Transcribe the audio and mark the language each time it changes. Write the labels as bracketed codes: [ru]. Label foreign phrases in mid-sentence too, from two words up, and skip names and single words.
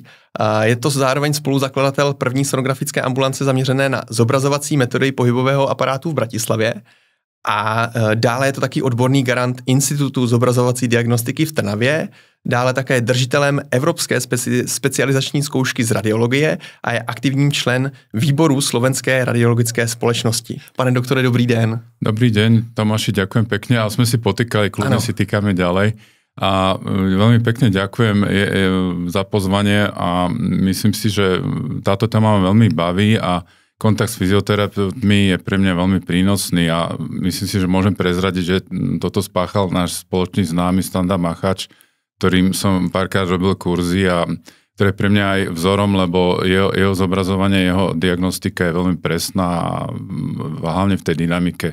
[cs] Je to zároveň spoluzakladatel první sonografické ambulance zaměřené na zobrazovací metody pohybového aparátu v Bratislavě. A dále je to taky odborný garant Institutu zobrazovací diagnostiky v Trnavě, dále také držitelem Evropské specializační zkoušky z radiologie a je aktivním člen výboru Slovenské radiologické společnosti. Pane doktore, dobrý den. [sk] Dobrý deň, Tomáši, ďakujem pekne, ale sme si potýkali, kľudne si týkame ďalej. A veľmi pekne ďakujem za pozvanie a myslím si, že táto téma ma veľmi baví a kontakt s fyzioterapeutmi je pre mňa veľmi prínosný a myslím si, že môžem prezradiť, že toto spáchal náš spoločný známy Standa Machač, ktorým som párkrát robil kurzy a ktoré je pre mňa aj vzorom, lebo jeho zobrazovanie, jeho diagnostika je veľmi presná a hlavne v tej dynamike.